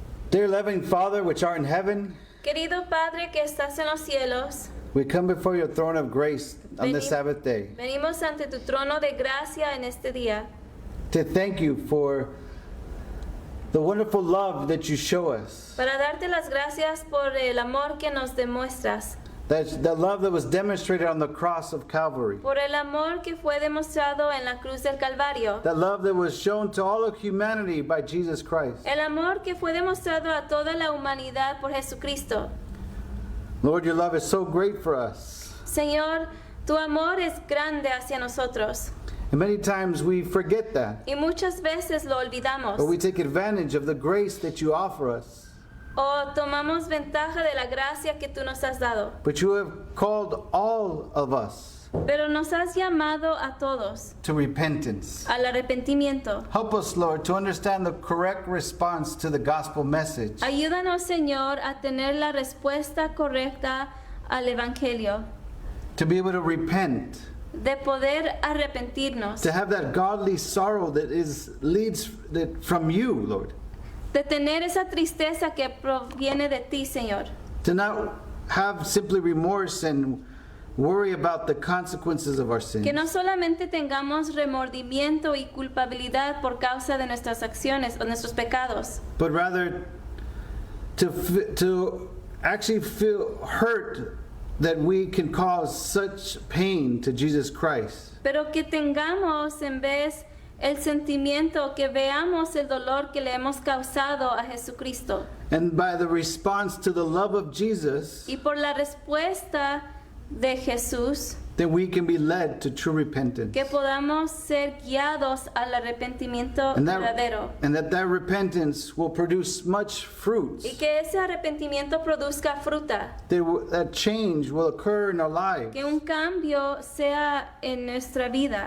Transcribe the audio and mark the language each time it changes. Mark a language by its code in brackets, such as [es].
[en] Dear loving Father, which art in heaven, [es] Querido Padre que estás en los cielos, [en] we come before your throne of grace on this Sabbath day [es] venimos ante tu trono de gracia en este día [en] to thank you for the wonderful love that you show us, [es] para darte las gracias por el amor que nos demuestras, [en] that love that was demonstrated on the cross of Calvary, [es] por el amor que fue demostrado en la cruz del Calvario, [en] that love that was shown to all of humanity by Jesus Christ. [es] el amor que fue demostrado a toda la humanidad por Jesucristo. [en] Lord, your love is so great for us. [es] Señor, tu amor es grande hacia nosotros [en] And many times we forget that. [es] y muchas veces lo olvidamos [en] But we take advantage of the grace that you offer us. [es] o tomamos ventaja de la gracia que tú nos has dado. [en] But you have called all of us [es] Pero nos has llamado a todos [en] to repentance. [es] al arrepentimiento. [en] Help us, Lord, to understand the correct response to the gospel message. [es] Ayúdanos, Señor, a tener la respuesta correcta al Evangelio, [en] To be able to repent. [es] de poder arrepentirnos, [en] To have that godly sorrow that leads from you, Lord. [es] de tener esa tristeza que proviene de ti, Señor. [en] To not have simply remorse and worry about the consequences of our sins. [es] Que no solamente tengamos remordimiento y culpabilidad por causa de nuestras acciones o nuestros pecados, [en] But rather to actually feel hurt that we can cause such pain to Jesus Christ. [es] pero que tengamos en vez el sentimiento, que veamos el dolor que le hemos causado a Jesucristo. [en] And by the response to the love of Jesus, [es] Y por la respuesta de Jesús, [en] then we can be led to true repentance. [es] que podamos ser guiados al arrepentimiento verdadero. [en] And that repentance will produce much fruits. [es] Y que ese arrepentimiento produzca fruta. [en] That change will occur in our lives. [es] Que un cambio sea en nuestra vida.